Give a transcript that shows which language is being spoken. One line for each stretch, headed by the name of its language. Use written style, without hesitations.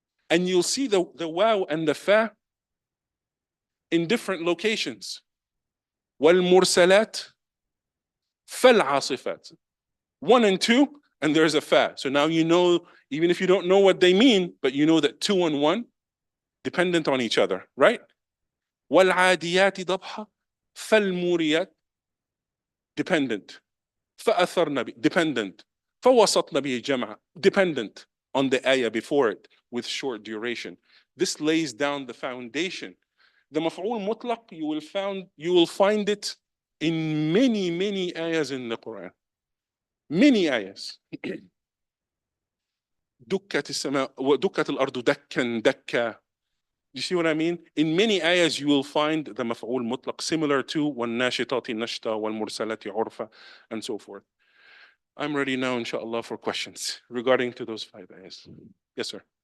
English: And you'll see the waw and the fa in different locations.
Arabic: وَالْمُرْسَلَاتِ فَالْعَاصِفَاتِ.
English: 1 and 2, and there's a fa. So now you know, even if you don't know what they mean, but you know that 2 and 1 dependent on each other, right?
Arabic: وَالْعَادِيَاتِ ضَبْحًا فَالْمُورِيَاتِ
English: dependent.
Arabic: فَأَثَرْنَ بِهِ
English: dependent.
Arabic: فَوَسَطْنَ بِهِ جَمْعًا
English: dependent on the ayah before it with short duration. This lays down the foundation. The maf'ul mutlaq, you will find it in many ayahs in the Quran. Many ayahs.
Arabic: دكت السماء ودكت الأرض دكا دكا.
English: You see what I mean? In many ayahs you will find the maf'ul mutlaq similar to
Arabic: وَالنَّاشِطَاتِ نَشْطًا وَالْمُرْسَلَاتِ عُرْفًا
English: and so forth. I'm ready now, inshallah, for questions regarding to those 5 ayahs. Yes, sir.